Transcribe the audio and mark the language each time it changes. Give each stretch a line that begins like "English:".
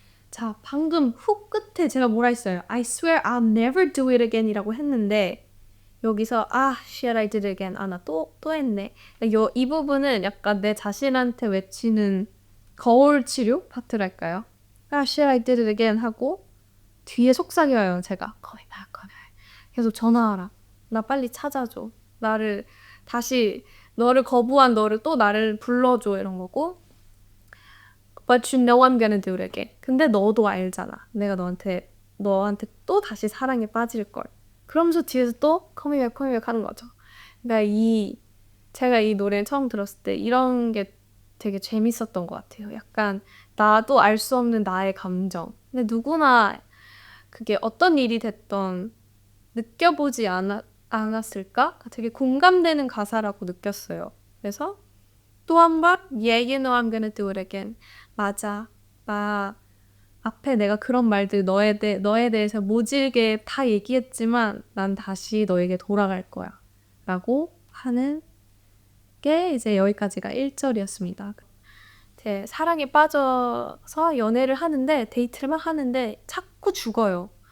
Korean: 자, 방금 훅 끝에 제가 뭐라 했어요?
English: I swear I'll never do it
Korean: again 이라고 했는데 여기서
English: shit, I did it again.
Korean: 나 또 했네. 이 부분은 약간 내 자신한테 외치는 거울 치료 파트랄까요?
English: shit, I did it again
Korean: 하고 뒤에 속삭여요, 제가.
English: Call me back, call me back.
Korean: 계속 전화하라. 나 빨리 찾아줘. 나를 다시 너를 거부한 너를 또 나를 불러줘 이런 거고
English: But you know I'm gonna do it again.
Korean: 근데 너도 알잖아. 내가 너한테 또 다시 사랑에 빠질걸. 그러면서 뒤에서 또
English: Call me back, call me back
Korean: 하는 거죠. 그러니까 제가 이 노래를 처음 들었을 때 이런 게 되게 재밌었던 것 같아요. 약간 나도 알 수 없는 나의 감정. 근데 누구나 그게 어떤 일이 됐던 느껴보지 않았을까? 되게 공감되는 가사라고 느꼈어요. 그래서 또 한 번
English: Yeah, you know I'm gonna do it again.
Korean: 맞아. 나 앞에 내가 그런 말들 너에 대해서 모질게 다 얘기했지만 난 다시 너에게 돌아갈 거야. 라고 하는 게 이제 여기까지가 1절이었습니다. 사랑에 빠져서 연애를 하는데 데이트를 막 하는데 자꾸 죽어요.